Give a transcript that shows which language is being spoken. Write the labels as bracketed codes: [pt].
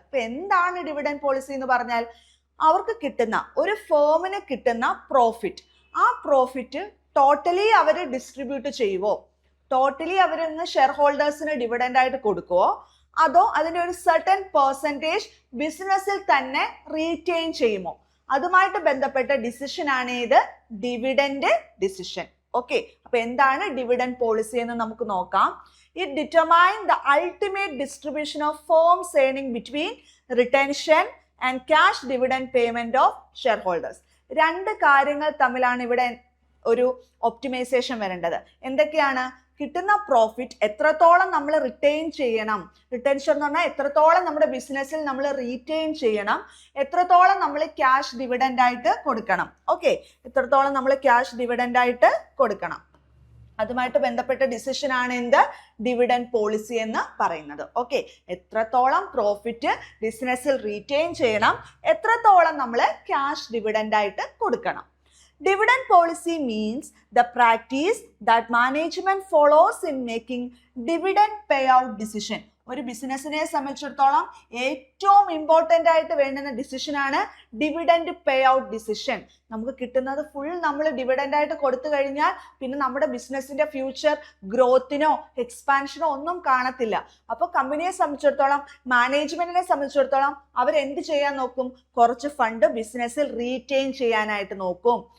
[ml] അപ്പൊ എന്താണ് dividend policy എന്ന് പറഞ്ഞാൽ, അവർക്ക് കിട്ടുന്ന, ഒരു ഫേമിന് കിട്ടുന്ന പ്രോഫിറ്റ്, ആ പ്രോഫിറ്റ് ടോട്ടലി അവർ ഡിസ്ട്രിബ്യൂട്ട് ചെയ്യുവോ, ടോട്ടലി അവരിന്ന് ഷെയർ ഹോൾഡേഴ്സിന് ഡിവിഡൻഡ് ആയിട്ട് കൊടുക്കുവോ, അതോ അതിന്റെ ഒരു സർട്ടൻ പെർസെൻറ്റേജ് ബിസിനസ്സിൽ തന്നെ റീറ്റെയിൻ ചെയ്യുമോ, അതുമായിട്ട് ബന്ധപ്പെട്ട ഡിസിഷൻ ആണ് ഇത്, ഡിവിഡൻഡ് ഡിസിഷൻ. ഓക്കെ, അപ്പൊ എന്താണ് ഡിവിഡൻഡ് പോളിസി എന്ന് നമുക്ക് നോക്കാം. [en] It determines the ultimate distribution of firm's earning between retention and cash dividend payment of shareholders. [ml] രണ്ട് കാര്യങ്ങൾ തമ്മിലാണ് ഇവിടെ ഒരു ഒപ്റ്റിമൈസേഷൻ വരേണ്ടത്. എന്തൊക്കെയാണ്? കിട്ടുന്ന പ്രോഫിറ്റ് എത്രത്തോളം നമ്മൾ റിറ്റെയിൻ ചെയ്യണം, റിട്ടൻഷൻ എന്ന് പറഞ്ഞാൽ എത്രത്തോളം നമ്മുടെ ബിസിനസ്സിൽ നമ്മൾ റീറ്റെയിൻ ചെയ്യണം, എത്രത്തോളം നമ്മൾ ക്യാഷ് ഡിവിഡൻഡ് ആയിട്ട് കൊടുക്കണം. ഓക്കെ, എത്രത്തോളം നമ്മൾ ക്യാഷ് ഡിവിഡൻഡ് ആയിട്ട് കൊടുക്കണം, അതുമായിട്ട് ബന്ധപ്പെട്ട ഡിസിഷൻ ആണ് എന്ത്, ഡിവിഡൻഡ് പോളിസി എന്ന് പറയുന്നത്. ഓക്കെ, എത്രത്തോളം പ്രോഫിറ്റ് ബിസിനസ്സിൽ റീറ്റെയിൻ ചെയ്യണം, എത്രത്തോളം നമ്മൾ ക്യാഷ് ഡിവിഡൻഡ് ആയിട്ട് കൊടുക്കണം. [en] Dividend policy means the practice that management follows in making dividend payout decision. [ml] ഒരു ബിസിനസ്സിനെ സംബന്ധിച്ചിടത്തോളം ഏറ്റവും ഇമ്പോർട്ടൻ്റ് ആയിട്ട് വേണ്ടുന്ന ഡിസിഷൻ ആണ് ഡിവിഡൻഡ് പേ ഔട്ട് ഡിസിഷൻ. നമുക്ക് കിട്ടുന്നത് ഫുൾ നമ്മൾ ഡിവിഡൻഡ് ആയിട്ട് കൊടുത്തു കഴിഞ്ഞാൽ പിന്നെ നമ്മുടെ ബിസിനസ്സിന്റെ ഫ്യൂച്ചർ ഗ്രോത്തിനോ എക്സ്പാൻഷനോ ഒന്നും കാണത്തില്ല. അപ്പോൾ കമ്പനിയെ സംബന്ധിച്ചിടത്തോളം, മാനേജ്മെന്റിനെ സംബന്ധിച്ചിടത്തോളം അവർ എന്ത് ചെയ്യാൻ നോക്കും, കുറച്ച് ഫണ്ട് ബിസിനസ്സിൽ റീറ്റെയിൻ ചെയ്യാനായിട്ട് നോക്കും.